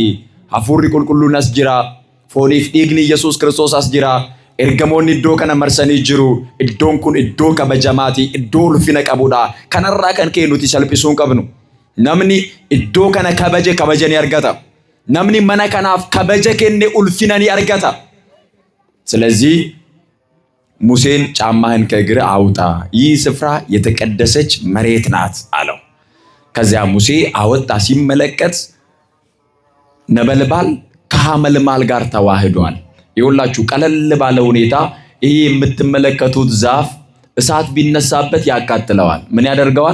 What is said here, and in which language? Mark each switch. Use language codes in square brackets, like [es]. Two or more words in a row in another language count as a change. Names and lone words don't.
[om] Hafuurri qulqulluun as jira. Fooniif dhiigni Yesuus Kiristoos as jira. Ergamoonni iddoo kana marsanii jiru. Iddoon kun iddoo kabajamaati. Iddoo ulfina qabudha. Kanarraa kan ka'e nuti salphisuu hin qabnu. Namni iddoo kana kabaje ni argata. namni mana kanaaf kabaja kenne ulfina ni argata። [am] ስለዚህ ሙሴን ጫማህን ከእግር አውጣ፣ ይህ ስፍራ የተቀደሰች መሬት ናት አለው። ከዚያ ሙሴ አወጣ። ሲመለከት ነበልባል ከሐመልማል ጋር ተዋህዷል። ይኸውላችሁ ቀለል ባለ ሁኔታ ይሄ የምትመለከቱት ዛፍ እሳት ቢነሳበት ያቃጥለዋል። ምን ያደርገዋል?